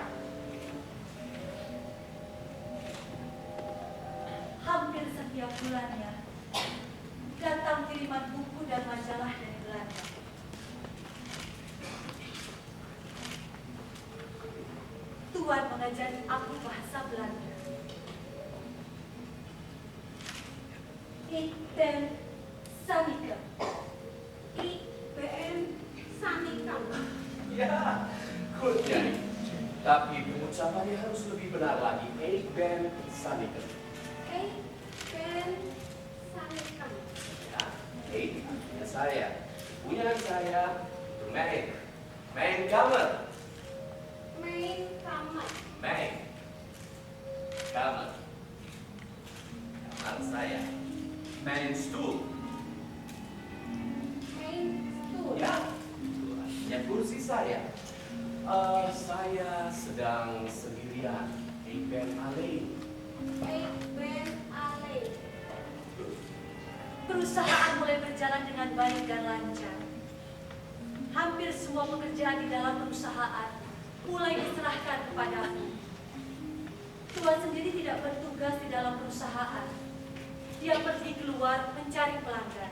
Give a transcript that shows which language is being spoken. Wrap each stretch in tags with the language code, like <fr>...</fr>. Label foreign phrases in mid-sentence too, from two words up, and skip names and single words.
<id>Hampir setiap bulannya, datang kiriman buku dan majalah dari Belanda. Tuan mengajari aku bahasa Belanda.</id> <nl>Ik ben Sanika. Ik ben Sanika.</nl> <id>Ya, good Nyai. Tapi pengucapannya harus lebih benar lagi.</id> <nl>Ik ben Sanika. Ik ben Sanika.</nl> <id>Ya, ik punya saya. Punya saya,</id> <nl>mijn. Mijn kamer. Mijn kamer. Mijn. Kamer.</nl> <id>Kamar saya.</id> <nl>Mijn stoel. Mijn stoel.</nl> <id>Ya, itu artinya kursi saya. Saya sedang sendirian.</id> <nl>Ik ben alleen. Ik ben alleen.</nl> <id>Perusahaan mulai berjalan dengan baik dan lancar. Hampir semua pekerjaan di dalam perusahaan mulai diserahkan kepadaku. Tuan sendiri tidak bertugas di dalam perusahaan. Dia pergi keluar mencari pelanggan.</id>